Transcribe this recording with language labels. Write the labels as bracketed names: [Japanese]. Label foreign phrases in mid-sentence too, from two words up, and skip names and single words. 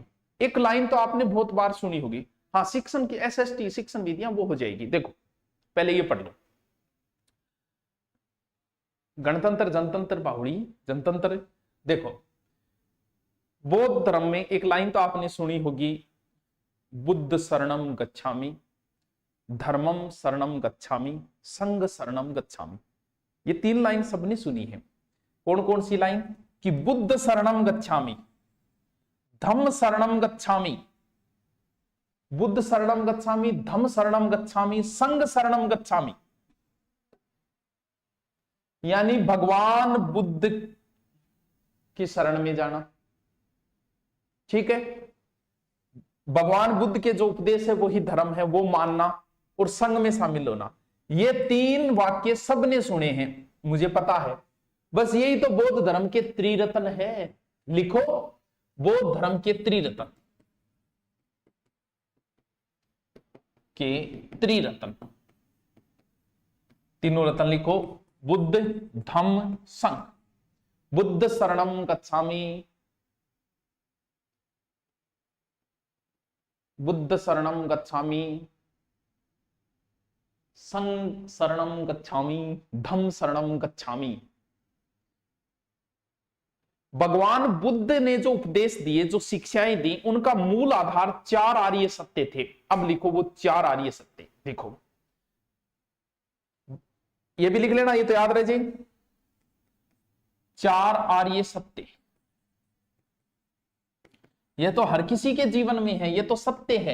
[Hindi] एक लाइन तो आपने बहुत बार सुनी होगी, हाँ शिक्षण की एसएसटी शिक्षण विधियां वो हो जाएगी। देखो पहले ये पढ़ लो, गणतंत्र जनतंत्र बाहुड़ी जनतंत्र। देखो बौद्ध धर्म में एक लाइन तो आपने सुनी होगी, [Pali] बुद्ध शरणम गच्छामि, धर्मम शरणम गच्छामि, संघ शरणम गच्छामि। [Hindi] ये 3 लाइन सबने सुनी है। कौन कौन सी लाइन? [Pali] कि बुद्ध शरणम गच्छामि, धम्म शरणम गच्छामि, बुद्ध शरणम गच्छामि, धम्म शरणम गच्छामि, संघ शरणम गच्छामि। [Hindi] यानी भगवान बुद्ध की शरण में जाना, ठीक है। भगवान बुद्ध के जो उपदेश है वही धर्म है, वो मानना और संघ में शामिल होना। ये 3 वाक्य सबने सुने हैं, मुझे पता है। बस यही तो बौद्ध धर्म के त्रिरत्न है। लिखो बौद्ध धर्म के त्रिरत्न के त्रिरत्न, तीनों रत्न लिखो, बुद्ध धम्म संघ। [Pali] बुद्ध शरणम गच्छामि, बुद्ध शरणम गच्छामि, संघ शरणम गच्छामि, धम्म शरणम गच्छामि। [Hindi] भगवान बुद्ध ने जो उपदेश दिए, जो शिक्षाएं दी, उनका मूल आधार 4 आर्य सत्य थे। अब लिखो वो 4 आर्य सत्य। देखो ये भी लिख लेना, ये तो याद रह जाए। 4 आर्य सत्य, यह तो हर किसी के जीवन में है, ये तो सत्य है।